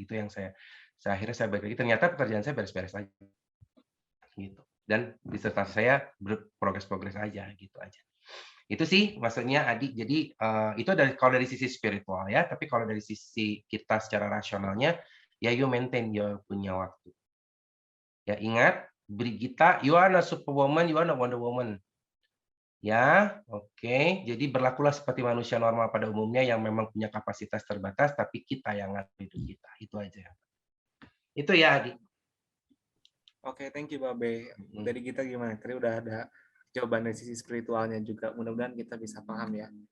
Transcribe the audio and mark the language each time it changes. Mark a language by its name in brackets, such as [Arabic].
[Indonesian] Itu yang akhirnya saya balik lagi, ternyata pekerjaan saya beres-beres aja gitu. Dan disertasi saya progres aja gitu aja. Itu sih maksudnya Adi. Jadi itu kalau dari sisi spiritual ya, tapi kalau dari sisi kita secara rasionalnya ya [English] you maintain your [Indonesian] punya waktu. Ya ingat, [English] Brigita, you are not Superwoman, you are not Wonder Woman. [Indonesian] Ya, oke. Jadi berlakulah seperti manusia normal pada umumnya yang memang punya kapasitas terbatas, tapi kita yang ngatur hidup kita. Itu aja. Itu ya Adi. Oke, [English] thank you Babe. [Indonesian] Dari kita gimana? Tadi udah ada jawaban dari sisi spiritualnya juga. Mudah-mudahan kita bisa paham ya.